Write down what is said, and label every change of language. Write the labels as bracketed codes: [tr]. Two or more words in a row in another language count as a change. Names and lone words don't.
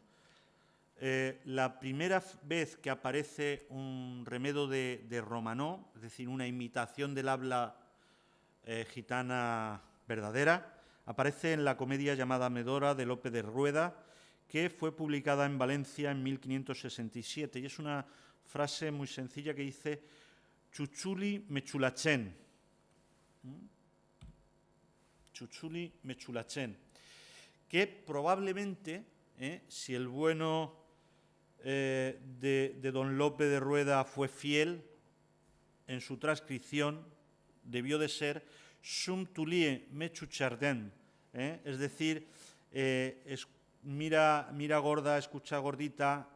[es] La primera vez que aparece un remedo de romanó, es decir, una imitación del habla gitana verdadera, aparece en la comedia llamada Medora de Lope de Rueda, que fue publicada en Valencia en 1567. Y es una frase muy sencilla que dice: [rom] chuchuli mechulachen. Chuchuli mechulachen. [es] Que probablemente, si el bueno de don Lope de Rueda fue fiel, en su transcripción debió de ser [rom] sum tulie mechucharden, [es] es decir, mira gorda, escucha gordita.